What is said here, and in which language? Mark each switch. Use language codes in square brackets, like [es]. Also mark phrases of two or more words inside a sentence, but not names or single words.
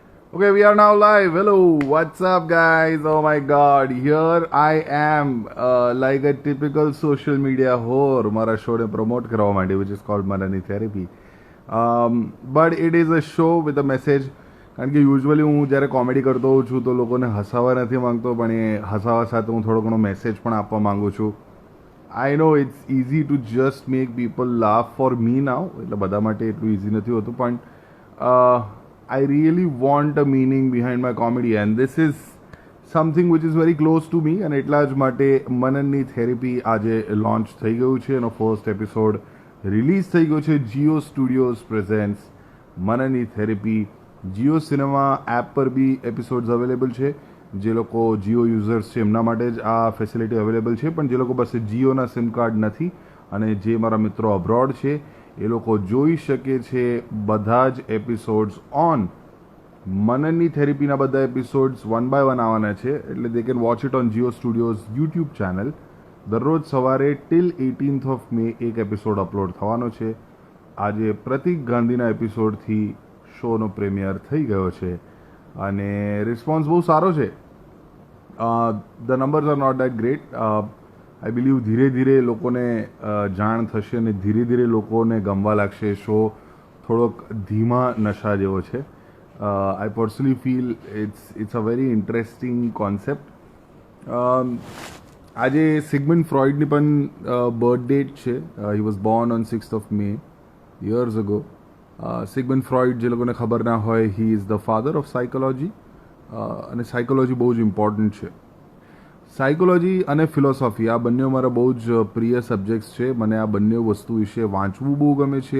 [en] Okay, we are now live. Hello, what's up, guys? Oh my god, here I am, like a typical social media whore. [gu] મારા શોને પ્રમોટ કરવા માટે, [en] which is called Manani Therapy. But it is a show with a message. [gu] કારણ કે યુઝ્યુઅલી હું જ્યારે કોમેડી કરતો હોઉં છું તો લોકોને હસાવવા નથી માંગતો, પણ એ હસાવવા સાથે હું થોડો ઘણો મેસેજ પણ આપવા માંગુ છું. [en] I know it's easy to just make people laugh for me now, [gu] એટલે બધા માટે એટલું ઇઝી નથી હોતું, પણ [en] I really want a meaning behind my comedy, and this is something which is very close to me. [gu] અને એટલા જ માટે મનનની થેરેપી આજે લોન્ચ થઈ ગયું છે. એનો ફર્સ્ટ એપિસોડ રિલીઝ થઈ ગયો છે. જીઓ સ્ટુડિયોઝ પ્રેઝેન્ટ્સ મનનની થેરેપી. જીઓ સિનેમા એપ પર બી એપિસોડ્સ અવેલેબલ છે. જે લોકો જીઓ યુઝર્સ છે એમના માટે જ આ ફેસિલિટી અવેલેબલ છે, પણ જે લોકો પાસે જીઓના સિમ કાર્ડ નથી અને જે મારા મિત્રો અબ્રોડ છે એ લોકો જોઈ શકે છે બધા જ [en] episodes on [gu] મનનની થેરેપીના. બધા એપિસોડ્સ [en] one by one [gu] આવવાના છે, એટલે [en] they can watch it on Jio Studios YouTube channel. [gu] દરરોજ સવારે [en] till 18th of May [gu] એક એપિસોડ અપલોડ થવાનો છે. આજે પ્રતિક ગાંધીના એપિસોડથી શોનો પ્રીમિયર થઈ ગયો છે અને રિસ્પોન્સ બહુ સારો છે. [en] The numbers are not that great. I believe [gu] ધીરે ધીરે લોકોને જાણ થશે અને ધીરે ધીરે લોકોને ગમવા લાગશે. શો થોડોક ધીમા નશા જેવો છે. [en] I personally feel it's a very interesting concept. [gu] આજે સિગમન્ડ ફ્રોઇડની પણ [en] birth date [gu] છે. [en] He was born on 6th of May years ago. [gu] સિગમન્ડ ફ્રોઇડ, જે લોકોને ખબર ના હોય, [en] he is the father of psychology. [gu] અને સાયકોલોજી બહુ જ ઇમ્પોર્ટન્ટ છે. સાયકોલોજી અને ફિલોસોફી આ બંને મારા બહુ જ પ્રિય સબ્જેક્ટ્સ છે. મને આ બંને વસ્તુ વિશે વાંચવું બહુ ગમે છે.